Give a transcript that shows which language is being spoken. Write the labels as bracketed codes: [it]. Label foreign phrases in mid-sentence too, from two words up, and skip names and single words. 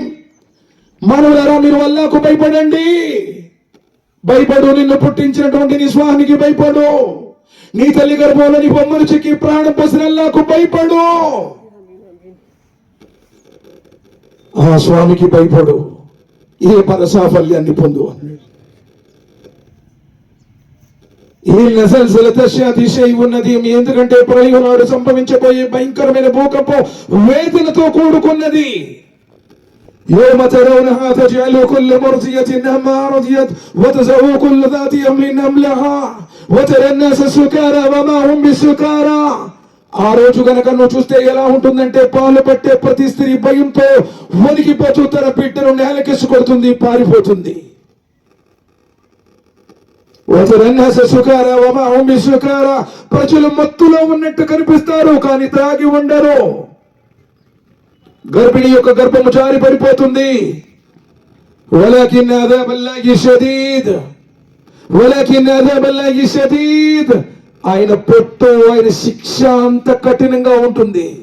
[te] మానవులారా, మీరు అల్లాహ్కు భయపడు, నిన్ను పుట్టించినటువంటి నీ స్వామికి భయపడు, నీ తల్లి గర్భంలో నీ బొమ్మను చెక్కి ప్రాణం పోసిన అల్లాహ్కు భయపడు, ఆ స్వామికి భయపడు, ఏ పరసాఫల్యాన్ని పొందు. ఎందుకంటే ప్రళయం నాడు సంభవించబోయే భయంకరమైన భూకంపం వేదనతో కూడుకున్నది. [ar] يوم ترونها تجعل كل مرضية عما رضيت وتضع كل ذات حمل حملها وترى الناس سكارى وما هم بسكارى. [te] ఆ రోజు గనక నువ్వు చూస్తే ఎలా ఉంటుందంటే, పాలు పట్టే ప్రతి స్త్రీ భయంతో వణికిపోతూ తన బిడ్డను నేలకేసి కొడుతుంది, పారిపోతుంది. [ar] وترى الناس سكارى وما هم بسكارى. [te] ప్రజలు మత్తులో ఉన్నట్టు కనిపిస్తారు కానీ తాగి ఉండరు. గర్భిణి యొక్క గర్భము జారి పడిపోతుంది. [ar] ولكن عذاب الله شديد [te] ఆయన పొట్టు, ఆయన శిక్ష అంత కఠినంగా ఉంటుంది.